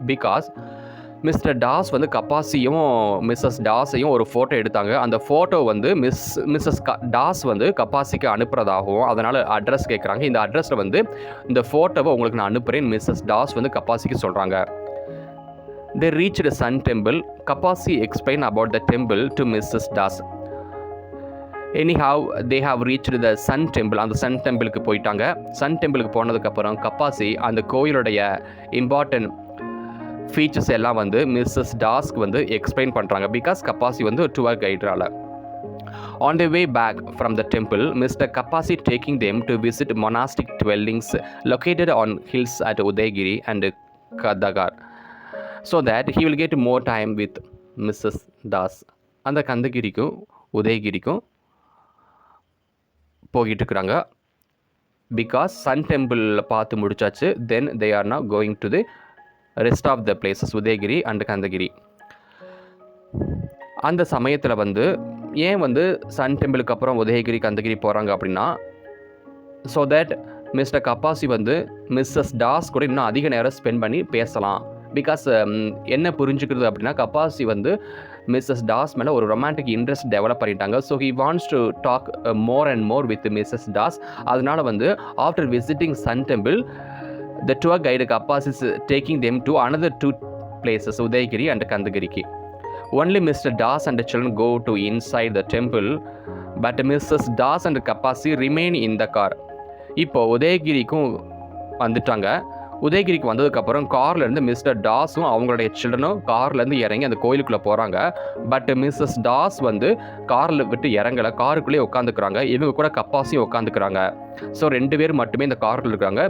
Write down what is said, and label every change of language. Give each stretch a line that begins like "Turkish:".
Tamil: Because mister toss வந்து கப்பாசியும் Mrs டாஸையும் ஒரு photo எடுத்தாங்க. அந்த ஃபோட்டோ வந்து மிஸ்ஸஸ் டாஸ் வந்து கப்பாசிக்கு அனுப்புகிறதாகவும் அதனால் அட்ரஸ் கேட்குறாங்க. இந்த அட்ரஸில் வந்து இந்த ஃபோட்டோவை உங்களுக்கு நான் அனுப்புகிறேன் மிஸ்ஸஸ் டாஸ் வந்து கப்பாசிக்கு சொல்கிறாங்க.
English: They reached Sun Temple. Kapasi explained about the temple to Mrs. Das. Anyhow, they have reached the Sun Temple.
Tamil: அந்த சன் டெம்பிளுக்கு போயிட்டாங்க. சன் டெம்பிளுக்கு போனதுக்கப்புறம் கப்பாசி அந்த கோயிலுடைய இம்பார்ட்டன்ட் ஃபீச்சர்ஸ் எல்லாம் வந்து மிஸ்ஸஸ் டாஸ்க்கு வந்து எக்ஸ்பிளைன் பண்ணுறாங்க. பிகாஸ் கப்பாசி வந்து tour கைட்ரால்.
English: On the way back from the temple, Mr. Kapasi taking them to visit monastic dwellings located on hills at Udaygiri and Kadagar, so that he will get more time with Mrs. Das.
Tamil: அந்த கந்தகிரிக்கும் உதயகிரிக்கும் போயிட்டு இருக்கிறாங்க. Because Sun டெம்பிளில் பார்த்து முடிச்சாச்சு.
English: Then they are now going to the rest of the places, Udayagiri and Khandagiri.
Tamil: அந்த சமயத்தில் வந்து ஏன் வந்து சன் டெம்பிளுக்கு அப்புறம் உதயகிரி கந்தகிரி போகிறாங்க அப்படின்னா, ஸோ தட் மிஸ்டர் கப்பாசி வந்து மிஸ்ஸஸ் டாஸ் கூட இன்னும் அதிக நேரம் ஸ்பெண்ட் பண்ணி பேசலாம். பிகாஸ் என்ன புரிஞ்சுக்கிறது அப்படின்னா, கப்பாசி வந்து மிஸ்ஸஸ் டாஸ் மேலே ஒரு ரொமான்டிக் இன்ட்ரெஸ்ட் டெவலப் பண்ணிட்டாங்க.
English: So he wants to talk more and more with Mrs Das.
Tamil: அதனால் வந்து
English: After visiting sun temple The tour guide Kappas is taking them to another two places, Udayagiri and Kandagiriki. Only Mr. Das and the children go to inside the temple, but Mrs. Das and Kappasi remain in the car.
Tamil: இப்போ உதயகிரிக்கும் வந்துட்டாங்க. உதயகிரிக்கு வந்ததுக்கப்புறம் கார்லேருந்து mister டாஸும் அவங்களுடைய சில்ட்ரனும் கார்லேருந்து இறங்கி அந்த கோயிலுக்குள்ளே போகிறாங்க. But Mrs toss வந்து காரில் விட்டு இறங்கலை, காருக்குள்ளேயே உட்காந்துக்கிறாங்க. இவங்க கூட கப்பாசியும் உட்காந்துக்கிறாங்க. ஸோ 2 பேர் மட்டுமே இந்த காரில் இருக்காங்க.